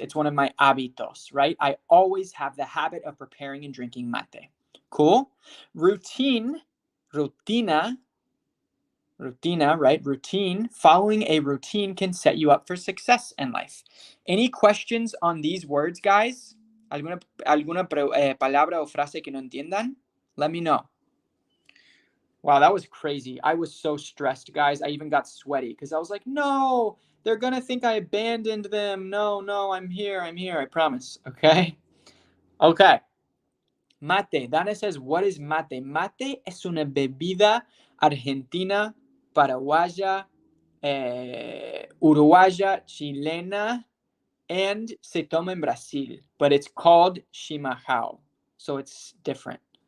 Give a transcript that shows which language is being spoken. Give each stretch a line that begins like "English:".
English: It's one of my hábitos, right? I always have the habit of preparing and drinking mate. Cool? Routine, rutina, right? Routine. Following a routine can set you up for success in life. Any questions on these words, guys?
Spanish: ¿Alguna palabra o frase que no entiendan?
English: Let me know. Wow, that was crazy. I was so stressed, guys. I even got sweaty because I was like, no, they're going to think I abandoned them. No, I'm here. I promise. Okay? Okay. Mate. Dana says, what is mate?
Spanish: Mate es una bebida argentina, paraguaya, uruguaya, chilena,
English: and
Spanish: se toma en
English: Brazil, but it's called chimarrão, so it's different.